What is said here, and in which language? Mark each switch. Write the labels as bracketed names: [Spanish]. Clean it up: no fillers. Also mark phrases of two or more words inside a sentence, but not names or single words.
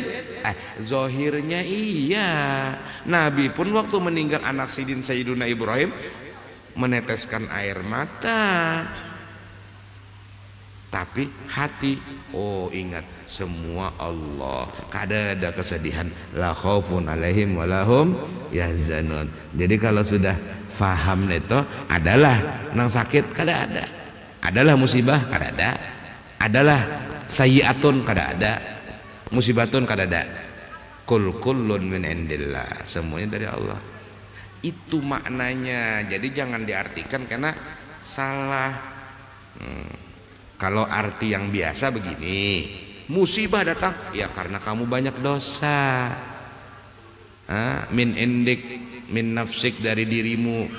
[Banjar] Zohirnya iya, Nabi pun waktu meninggal anak Sidin Sayyiduna Ibrahim meneteskan air mata, tapi hati, oh ingat semua Allah, kada ada kesedihan. [Arabic] لا خوف عليهم ولا هم يحزنون. [Banjar] Jadi kalau sudah faham itu, adalah nang sakit kada ada, adalah musibah kada ada, adalah sayyiatun kada ada, musibatun kada ada. [Arabic] كل كل من عند الله, [Indonesian] semuanya dari Allah. Itu maknanya. Jadi jangan diartikan karena salah. Kalau arti yang biasa begini, musibah datang ya karena kamu banyak dosa. [Arabic] من عندك، من نفسك, [Indonesian] dari dirimu.